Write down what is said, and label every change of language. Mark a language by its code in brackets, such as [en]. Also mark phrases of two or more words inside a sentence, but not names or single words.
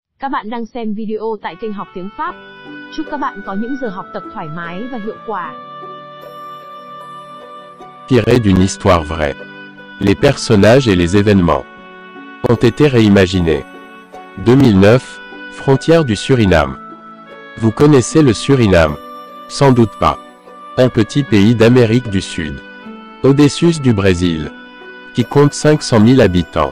[vi] Các bạn đang xem video tại kênh Học Tiếng Pháp. Chúc các bạn có những giờ học tập thoải mái và hiệu quả. [fr] Tiré d'une histoire vraie. Les personnages et les événements ont été réimaginés. 2009, frontière du Suriname. Vous connaissez le Suriname? Sans doute pas. Un petit pays d'Amérique du Sud, au-dessus du Brésil, qui compte 500 000 habitants.